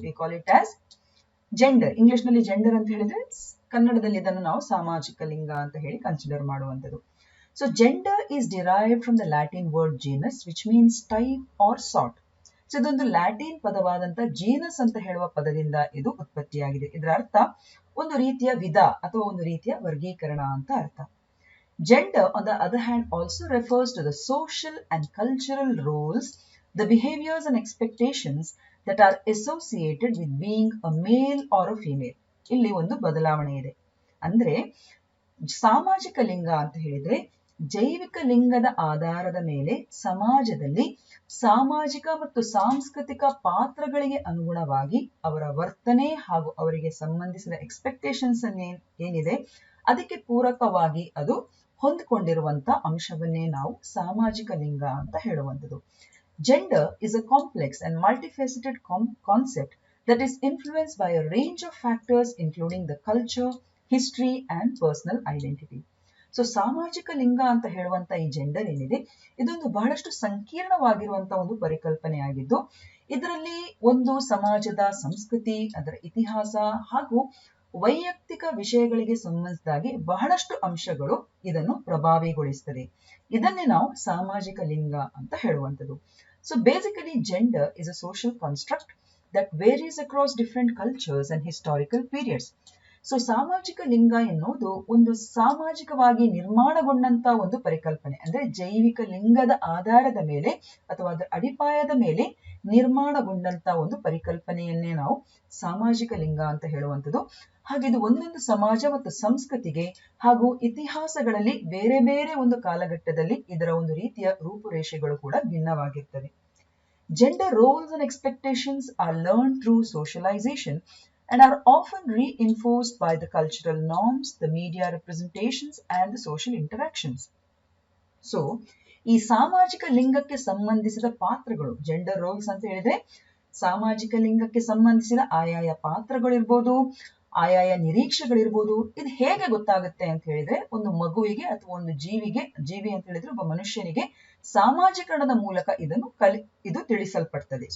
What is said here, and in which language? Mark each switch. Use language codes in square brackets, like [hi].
[en] We call it as gender. [kn] English ನಲ್ಲಿ gender ಅಂತ ಹೇಳಿದ್ರೆ ಕನ್ನಡದಲ್ಲಿ ಇದನ್ನು ನಾವು ಸಾಮಾಜಿಕ ಲಿಂಗ ಅಂತ ಹೇಳಿ ಕನ್ಸಿಡರ್ ಮಾಡುವಂಥದ್ದು. [en] So gender is derived from the Latin word genus which means type or sort. [kn] So ಇದೊಂದು ಲ್ಯಾಟಿನ್ ಪದವಾದಂತ ಜೀನಸ್ ಅಂತ ಹೇಳುವ ಪದದಿಂದ ಇದು ಉತ್ಪತ್ತಿಯಾಗಿದೆ. ಇದರ ಅರ್ಥ ಒಂದು ರೀತಿಯ ವಿಧ ಅಥವಾ ಒಂದು ರೀತಿಯ ವರ್ಗೀಕರಣ ಅಂತ ಅರ್ಥ. [en] Gender, on the other hand, also refers to the social and cultural roles, the behaviors and expectations that are associated with being a male or a female. [kn] ಇಲ್ಲಿ ಒಂದು ಬದಲಾವಣೆ ಇದೆ. ಅಂದ್ರೆ ಸಾಮಾಜಿಕ ಲಿಂಗ ಅಂತ ಹೇಳಿದ್ರೆ ಜೈವಿಕ ಲಿಂಗದ ಆಧಾರದ ಮೇಲೆ ಸಮಾಜದಲ್ಲಿ ಸಾಮಾಜಿಕ ಮತ್ತು ಸಾಂಸ್ಕೃತಿಕ ಪಾತ್ರಗಳಿಗೆ ಅನುಗುಣವಾಗಿ ಅವರ ವರ್ತನೆ ಹಾಗೂ ಅವರಿಗೆ ಸಂಬಂಧಿಸಿದ ಎಕ್ಸ್ಪೆಕ್ಟೇಷನ್ಸ್ ಏನಿದೆ ಅದಕ್ಕೆ ಪೂರಕವಾಗಿ ಅದು ಹೊಂದಿಕೊಂಡಿರುವಂತ ಅಂಶವನ್ನೇ ನಾವು ಸಾಮಾಜಿಕ ಲಿಂಗ ಅಂತ ಹೇಳುವಂಥದ್ದು. [en] Gender is a complex and multifaceted concept that is influenced by a range of factors including the culture, history and personal identity. [kn] So ಸಾಮಾಜಿಕ ಲಿಂಗ ಅಂತ ಹೇಳುವಂತ ಈ ಜೆಂಡರ್ ಏನಿದೆ ಇದೊಂದು ಬಹಳಷ್ಟು ಸಂಕೀರ್ಣವಾಗಿರುವಂತ ಒಂದು ಪರಿಕಲ್ಪನೆ ಆಗಿದ್ದು, ಇದರಲ್ಲಿ ಒಂದು ಸಮಾಜದ ಸಂಸ್ಕೃತಿ, ಅದರ ಇತಿಹಾಸ ಹಾಗೂ ವೈಯಕ್ತಿಕ ವಿಷಯಗಳಿಗೆ ಸಂಬಂಧಿಸಿದಾಗಿ ಬಹಳಷ್ಟು ಅಂಶಗಳು ಇದನ್ನು ಪ್ರಭಾವಿಗೊಳಿಸುತ್ತದೆ. ಇದನ್ನೇ ನಾವು ಸಾಮಾಜಿಕ ಲಿಂಗ ಅಂತ ಹೇಳುವಂಥದ್ದು. [en] So basically gender is a social construct that varies across different cultures and historical periods. [kn] So ಸಾಮಾಜಿಕ ಲಿಂಗ ಎನ್ನುವುದು ಒಂದು ಸಾಮಾಜಿಕವಾಗಿ ನಿರ್ಮಾಣಗೊಂಡಂತ ಒಂದು ಪರಿಕಲ್ಪನೆ. ಅಂದ್ರೆ ಜೈವಿಕ ಲಿಂಗದ ಆಧಾರದ ಮೇಲೆ ಅಥವಾ ಅದರ ಅಡಿಪಾಯದ ಮೇಲೆ ನಿರ್ಮಾಣಗೊಂಡಂತ ಒಂದು ಪರಿಕಲ್ಪನೆಯನ್ನೇ ನಾವು ಸಾಮಾಜಿಕ ಲಿಂಗ ಅಂತ ಹೇಳುವಂಥದ್ದು. ಹಾಗೆ ಇದು ಒಂದೊಂದು ಸಮಾಜ ಮತ್ತು ಸಂಸ್ಕೃತಿಗೆ ಹಾಗೂ ಇತಿಹಾಸಗಳಲ್ಲಿ ಬೇರೆ ಬೇರೆ ಒಂದು ಕಾಲಘಟ್ಟದಲ್ಲಿ ಇದರ ಒಂದು ರೀತಿಯ ರೂಪುರೇಷೆಗಳು ಕೂಡ ಭಿನ್ನವಾಗಿರ್ತವೆ. [en] Gender roles and expectations are learned through socialization and are often reinforced by the cultural norms, the media representations and the social interactions. [kn] So, ಈ ಸಾಮಾಜಿಕ ಲಿಂಗಕ್ಕೆ ಸಂಬಂಧಿಸಿದ ಪಾತ್ರಗಳು, ಜೆಂಡರ್ ರೋಲ್ಸ್ ಅಂತ ಹೇಳಿದ್ರೆ ಸಾಮಾಜಿಕ ಲಿಂಗಕ್ಕೆ ಸಂಬಂಧಿಸಿದ ಆಯಾಯ ಪಾತ್ರಗಳಿರ್ಬೋದು, ಆಯಾಯ ನಿರೀಕ್ಷೆಗಳಿರ್ಬೋದು. ಇದು ಹೇಗೆ ಗೊತ್ತಾಗುತ್ತೆ ಅಂತ ಹೇಳಿದ್ರೆ, ಒಂದು ಮಗುವಿಗೆ ಅಥವಾ ಒಂದು ಜೀವಿ ಅಂತ ಹೇಳಿದ್ರೆ ಒಬ್ಬ ಮನುಷ್ಯನಿಗೆ ಸಾಮಾಜೀಕರಣದ ಮೂಲಕ ಇದು ತಿಳಿಸಲ್ಪಡ್ತದೆ.